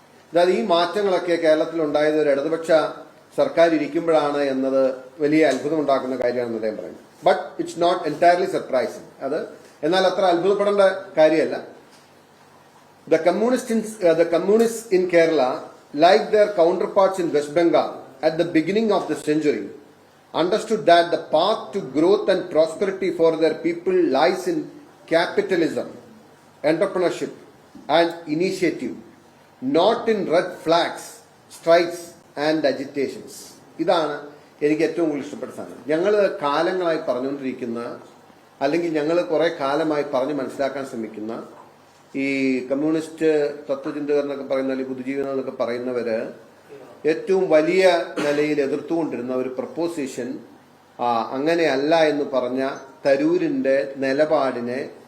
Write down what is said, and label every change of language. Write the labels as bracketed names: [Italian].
[Malayalam] അതായത് ഈ മാറ്റങ്ങളൊക്കെ കേരളത്തിൽ ഉണ്ടായത് ഒരു ഇടതുപക്ഷ സർക്കാർ ഇരിക്കുമ്പോഴാണ് എന്നത് വലിയ അത്ഭുതം ഉണ്ടാക്കുന്ന കാര്യമാണെന്ന് അദ്ദേഹം പറയുന്നു. [English] But it's not entirely surprising. [Malayalam] എന്നാൽ അത്ര അത്ഭുതപ്പെടേണ്ട കാര്യമല്ല. [English] The communists in Kerala, like their counterparts in West Bengal at the beginning of the century, understood that the path to growth and prosperity for their people lies in capitalism, entrepreneurship and initiative, not in red flags, strikes and agitations. [Malayalam] ഇതാണ് എനിക്ക് ഏറ്റവും കൂടുതൽ ഇഷ്ടപ്പെട്ട സാധനം. ഞങ്ങൾ കാലങ്ങളായി പറഞ്ഞുകൊണ്ടിരിക്കുന്ന, അല്ലെങ്കിൽ ഞങ്ങൾ കുറെ കാലമായി പറഞ്ഞ് മനസ്സിലാക്കാൻ ശ്രമിക്കുന്ന ഈ കമ്മ്യൂണിസ്റ്റ് തത്വചിന്തകർ എന്നൊക്കെ പറയുന്ന, അല്ലെങ്കിൽ ബുദ്ധിജീവികൾ എന്നൊക്കെ പറയുന്നവര് ഏറ്റവും വലിയ നിലയിൽ എതിർത്തുകൊണ്ടിരുന്ന ഒരു പ്രപ്പോസിഷൻ അങ്ങനെയല്ല എന്ന് പറഞ്ഞ തരൂരിന്റെ നിലപാടിനെ